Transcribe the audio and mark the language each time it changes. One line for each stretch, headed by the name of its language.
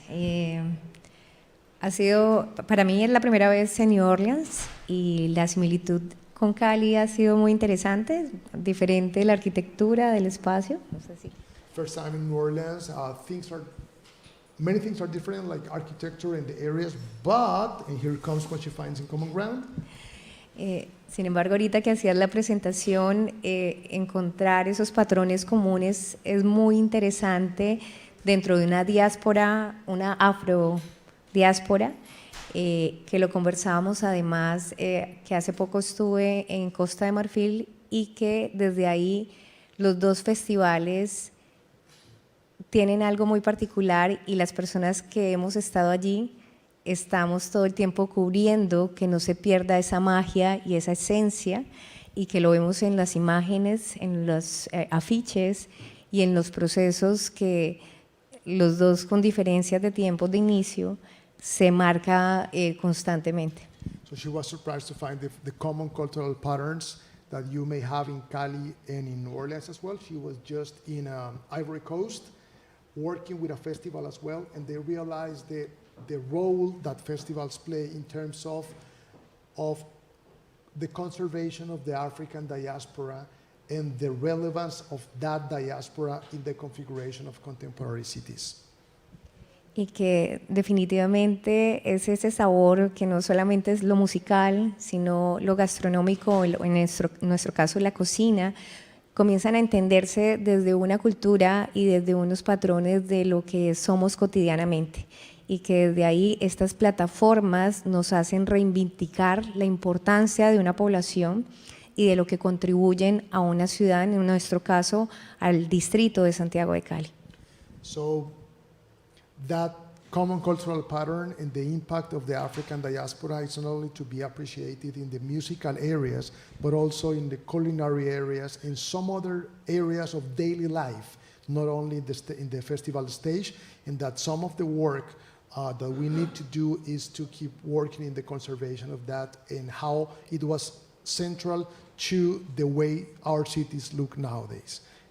Spanish: Para mí es la primera vez en New Orleans y la similitud con Cali ha sido muy interesante, diferente de la arquitectura del espacio. No sé si.
English: First time in New Orleans, many things are different, like architecture and the areas, but, and here comes what she finds in common ground.
Spanish: Sin embargo, ahorita que hacías la presentación, encontrar esos patrones comunes es muy interesante dentro de una diáspora, una afrodiáspora, que lo conversábamos además, que hace poco estuve en Costa de Marfil y que desde ahí los dos festivales tienen algo muy particular y las personas que hemos estado allí estamos todo el tiempo cubriendo que no se pierda esa magia y esa esencia y que lo vemos en las imágenes, en los afiches y en los procesos que los dos con diferencias de tiempo de inicio se marca constantemente.
English: So she was surprised to find the common cultural patterns that you may have in Cali and in New Orleans as well. She was just in Ivory Coast working with a festival as well, and they realized the role that festivals play in terms of the conservation of the African diaspora and the relevance of that diaspora in the configuration of contemporary cities.
Spanish: Y que definitivamente es ese sabor que no solamente es lo musical, sino lo gastronómico, en nuestro caso la cocina, comienzan a entenderse desde una cultura y desde unos patrones de lo que somos cotidianamente. Y que desde ahí estas plataformas nos hacen reivindicar la importancia de una población y de lo que contribuyen a una ciudad, en nuestro caso, al distrito de Santiago de Cali.
English: So that common cultural pattern and the impact of the African diaspora is not only to be appreciated in the musical areas, but also in the culinary areas, in some other areas of daily life, not only in the festival stage, and that some of the work that we need to do is to keep working in the conservation of that and how it was central to the way our cities look nowadays.